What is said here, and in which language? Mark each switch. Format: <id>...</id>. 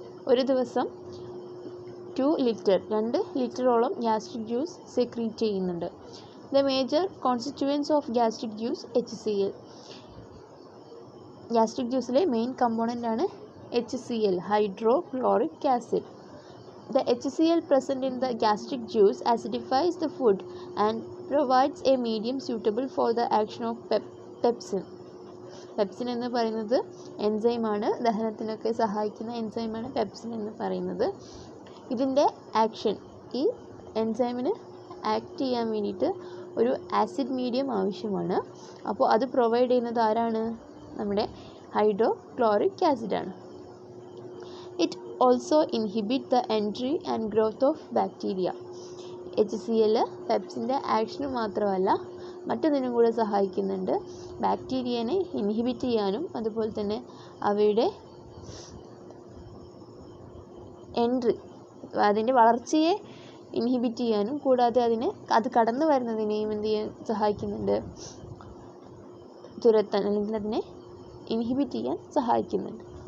<ml>ഒരു ദിവസം 2 ലിറ്ററോളം gastric juice secrete ചെയ്യുന്നുണ്ട്.</ml> <en>The major constituents of gastric juice HCl.</en> <ml>Gastric ജ്യൂസിലെ main component ആണ് HCl, hydrochloric acid.</ml> <en>The HCl present in the gastric juice acidifies the food and provides a medium suitable for the action of pepsin.</en> <ml>Pepsin എന്ന് പറയുന്നത് എൻസൈമാണ്, ദഹനത്തിനൊക്കെ സഹായിക്കുന്ന എൻസൈമാണ് pepsin എന്ന് പറയുന്നത്. ഇതിൻ്റെ action, ഈ എൻസൈമിന് act ചെയ്യാൻ വേണ്ടിയിട്ട് ഒരു ആസിഡ് മീഡിയം ആവശ്യമാണ്. അപ്പോൾ അത് പ്രൊവൈഡ് ചെയ്യുന്നത് ആരാണ്? നമ്മുടെ hydrochloric ആസിഡാണ്.</ml> <en>It also inhibits the entry and growth of bacteria.</en> <ml>HCl പെപ്സിൻ്റെ action മാത്രമല്ല മറ്റൊന്നിനും കൂടെ സഹായിക്കുന്നുണ്ട്. ബാക്ടീരിയനെ ഇൻഹിബിറ്റ് ചെയ്യാനും അതുപോലെ തന്നെ അവയുടെ എൻട്രി അതിൻ്റെ വളർച്ചയെ ഇൻഹിബിറ്റ് ചെയ്യാനും കൂടാതെ അത് കടന്നു വരുന്നതിനെയും എന്ത് ചെയ്യാൻ സഹായിക്കുന്നുണ്ട്, തുരത്താൻ അല്ലെങ്കിൽ അതിനെ ഇൻഹിബിറ്റ് ചെയ്യാൻ സഹായിക്കുന്നുണ്ട്.</ml>